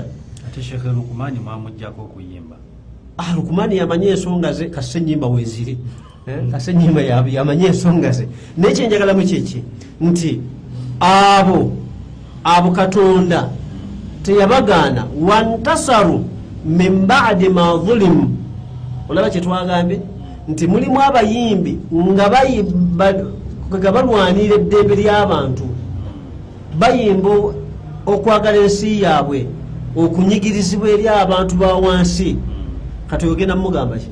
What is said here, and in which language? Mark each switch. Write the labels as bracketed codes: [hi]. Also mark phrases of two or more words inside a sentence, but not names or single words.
[lg] Ate Sheikh Lukumani mwamuggyako okuyimba. Lukumani yamanye ensonga ze, kase ennyimba weeziri, kase ennyimba yamanye ensonga ze. Naye kyenjagalamu kyeki nti abo Katonda teyabagaana, [ar] وانتصروا من بعد ما ظلموا. [lg] Olaba kye twagambye nti mulimu abayimbi nga balwanira eddembe ly'abantu, bayimba okwagala ensi yaabwe, okunyigirizibwa eri abantu ba wansi. Kati ogenda mugamba ki?